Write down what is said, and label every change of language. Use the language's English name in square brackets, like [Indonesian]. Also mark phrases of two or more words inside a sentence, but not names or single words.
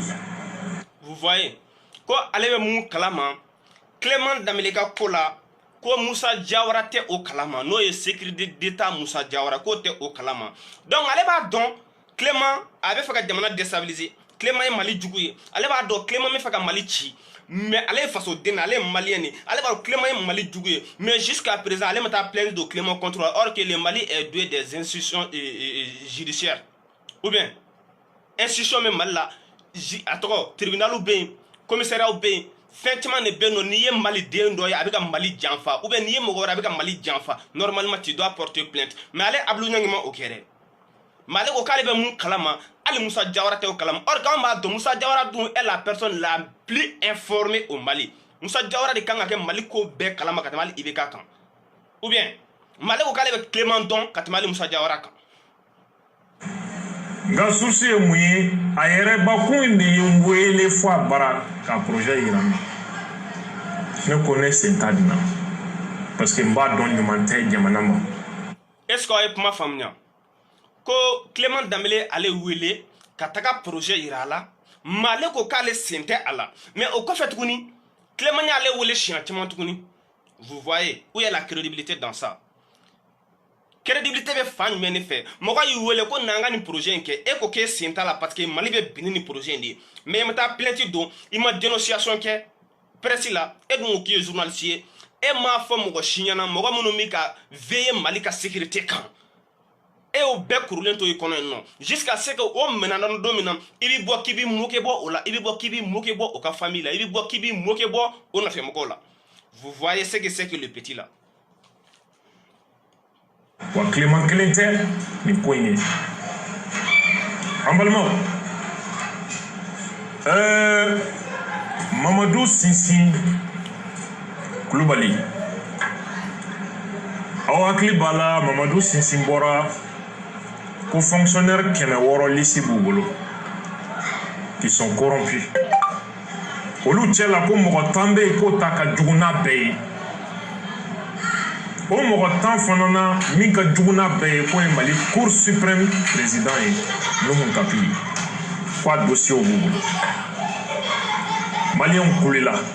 [French] Vous voyez [Bambara] ko ale bɛ mun kalama Clément Dambélé ka ko la ko Musa Jawara tɛ o kalama n'o ye [French] sécurité d'état [Bambara] Musa Jawara k'o tɛ o kalama donc ale b'a dɔn Clément a bɛ fɛ ka jamana déstabiliser Clément ye Mali jugu ye ale b'a dɔn Clément bɛ fɛ ka Mali ci mais ale ye fasoden na ale ye malien de ale b'a dɔn Clément ye Mali jugu ye mais [French] jusqu'à présent [Bambara] ale ma taa plainte de Clément [French] contre or que le Mali est doué des institutions judiciaires ou bien institution [Bambara] bɛ Mali la a tɔgɔ tribunalu bɛ yen commissariat bɛ yen fɛn caman de bɛ yen nɔ n'i ye maliden dɔ ye a bɛ ka Mali janfa ou bien n'i ye mɔgɔ wɛrɛ a bɛ ka Mali janfa [French] normalement tu dois porter plainte mais [Bambara] ale Abdou Niang ma o kɛ dɛ mais ale ko k'ale bɛ mun kalama hali Musa Jawara tɛ o kalama or k'anw b'a dɔn Musa Jawara dun [French] est la personne la plus informée au Mali [Bambara] Musa Jawara de kan ka kɛ Mali ko bɛɛ kalama ka tɛmɛ hali IBK kan [French] ou bien mais [Bambara] ale ko k'ale bɛ Clément dɔn ka tɛmɛ hali Musa Jawara kan. Nka source ye mun ye a yɛrɛ bakun de ye n wele fɔ a bara ka projet yira n na ne ko ne sen t'a nin na [French] parce que [Bambara] n b'a dɔn ɲuman tɛ jamana ma. [French] est-ce que [Bambara] aw ye kuma faamuya ko Clément Dambélé ale wele ka taga projet yira a la mais ale ko k'ale sen tɛ a la mais o kɔfɛ tuguni Clément y'ale wele siɲɛ caman tuguni [French] vous voyez où est la crédibilité dans ça. [Bambara] Crédibilité bɛ fan jumɛn de fɛ mɔgɔ y'i wele ko n'an ka nin projet in kɛ e ko k'e sen t'a la [French] parce que [Bambara] Mali bɛ bin ni projet in de ye mais i ma taa plainte don i ma dénonciation kɛ presse la e dun ko k'i ye journaliste ye e m'a fɔ mɔgɔ si ɲɛna mɔgɔ minnu bɛ ka veiller Mali ka sécurité kan e y'o bɛɛ kurulen to i kɔnɔ yen nɔ [French] jusqu'à ce que [Bambara] o minɛna don min na i bɛ bɔ k'i b'i moquer bɔ o la i bɛ bɔ k'i b'i moquer bɔ o ka famille la i bɛ bɔ k'i b'i moquer bɔ o nɔfɛmɔgɔw la [French] Vous voyez ce que c'est que le petit là. [Bambara] Wa Clément Kelente ni koye ambalma Mamadou Sinsin Koulibaly aw hakili bala Mamadou Sinsin bɔra ko fonctionnaire 100 lisi b'u bolo [French] qui sont corrompus [Bambara] olu cɛ la ko mɔgɔ 10 bɛ yen k'o ta ka jugu n'a bɛɛ ye o mɔgɔ 10 fana na min ka jugu n'a bɛɛ ye k'o ye Mali [French] Cour suprême [Bambara] président ye Nuhu Kapili k'a dossier b'u bolo maliyɛnw kulela